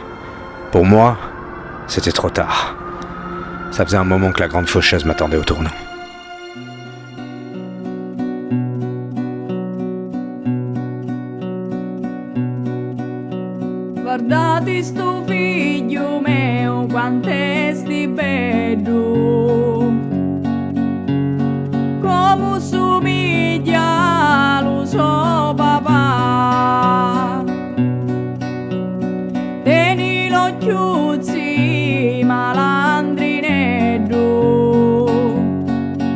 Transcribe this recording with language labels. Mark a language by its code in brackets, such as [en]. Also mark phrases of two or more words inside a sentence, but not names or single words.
[fr] Pour moi, c'était trop tard. Ça faisait un moment que la grande faucheuse m'attendait au tournant. [nap] Guardate sto figlio mio, quant'è sti bello, come somiglia lo so papà, tieni l'occhio malandrinello,